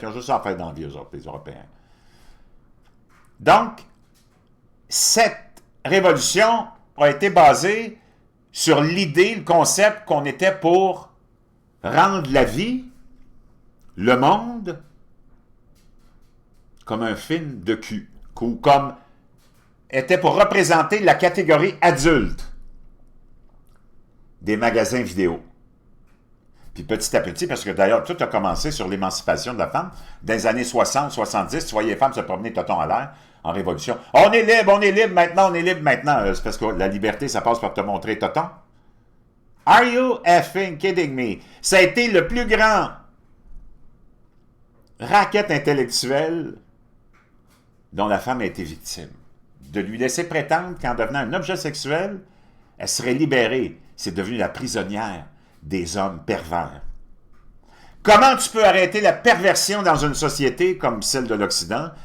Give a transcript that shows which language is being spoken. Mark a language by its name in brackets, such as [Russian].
[French] Ils ont juste ça à faire dans la vie, eux autres, les Européens. Donc, cette révolution a été basée sur l'idée, le concept qu'on était pour rendre la vie, le monde, comme un film de cul, ou comme était pour représenter la catégorie adulte des magasins vidéo. Puis petit à petit, parce que d'ailleurs, tout a commencé sur l'émancipation de la femme. Dans les années 60, 70, tu voyais les femmes se promener toton à l'air en révolution. On est libre maintenant, on est libre maintenant. C'est parce que la liberté, ça passe par te montrer toton. [English] Are you effing kidding me? [French] Ça a été le plus grand racket intellectuel dont la femme a été victime. De lui laisser prétendre qu'en devenant un objet sexuel, elle serait libérée. C'est devenu la prisonnière des hommes pervers. Comment tu peux arrêter la perversion dans une société comme celle de l'Occident?